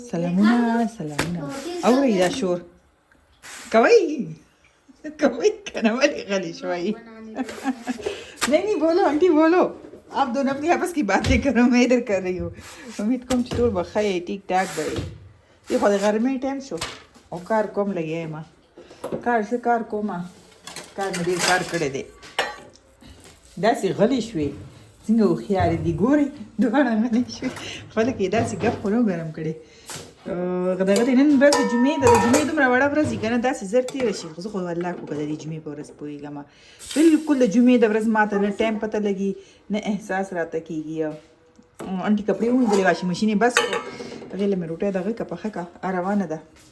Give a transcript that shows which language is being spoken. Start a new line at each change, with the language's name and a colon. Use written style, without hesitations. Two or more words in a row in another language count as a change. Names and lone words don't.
Pashto: سلامونه اورئ دا شور کوي کنه ولی غلی شوئی
Urdu: نہیں بولو آنٹی بولو آپ دونوں اپنی آپس کی باتیں کرو میں ادھر کر رہی ہوں
Pashto: امید کوم چې ټول به ښه یې ټیک ټاک به یې خو د غرمې ټایم شو او کار کوم لګیا یم څه کار کومه کار مې ډېر کار کړی دی داسې غلی شوې څنګه هوښیارې دي ګورئ دواړه غلی شوې خلک یې داسې ګپ خو نه ګرم کړی دغه دی نن ورځ د جمعې ده د جمعې دومره وړه ورځ وي که نه داسې زر تېره شي خو زه خو الله کو که د دې جمعې په ورځ پوهېږم بلکل د جمعې د ورځ ما ته نه ټایم پته لګي نه احساس راته کېږي انټي کپړې ومینځلې
English: washing machine
Pashto: یې بس کړو هغې له مې روټۍ دغه که پخه که روانه ده